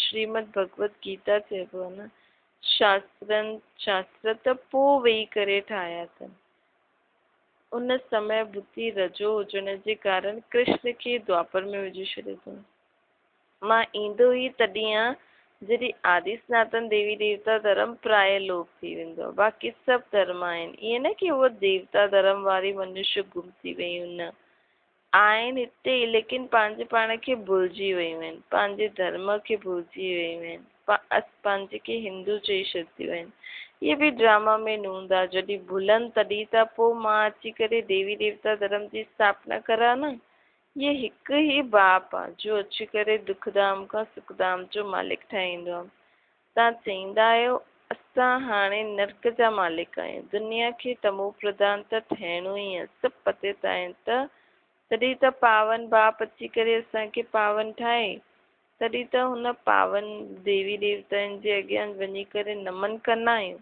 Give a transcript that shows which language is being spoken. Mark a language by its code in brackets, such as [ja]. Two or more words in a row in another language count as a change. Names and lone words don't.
[sd] श्रीमद भगवत गीता चइबो आहे न, शास्त्र त पोइ वेही करे ठाहिया अथनि। उन समय बुद्धि रजो हुजण जे कारण कृष्ण खे द्वापर में विझी छॾियो अथऊं। मां ईंदो ई तॾहिं आहे जॾहिं आदि सनातन देवी देवता धर्म प्राय लोप थी वेंदो आहे। बाक़ी सभु धर्म आहिनि। ईअं न कि उहो देवता धर्म वारी मनुष्य गुम थी वियूं, न आहिनि हिते, लेकिन पंहिंजे पाण खे भुलिजी वियूं आहिनि, पंहिंजे धर्म खे भुलिजी वियूं आहिनि, पंहिंजे खे हिंदू चई छॾियूं आहिनि। इहे बि ड्रामा में नूंदा। जॾहिं भुलनि तॾहिं त पोइ मां अची करे देवी देवता धर्म जी स्थापना करां न। इहे हिकु ई बाप आहे जो अची करे दुखधाम खां सुखधाम जो मालिक ठाहींदो आहे। तव्हां चईंदा आहियो असां हाणे नर्क जा मालिक आहियूं। दुनिया खे तमो प्रधान त थियणो ई आहे, सभु पते त आहिनि। तॾहिं त पावन बाप अची करे असांखे पावन ठाहे, तॾहिं त हुन पावन देवी देवताउनि जे अॻियां वञी करे नमन कंदा आहियूं।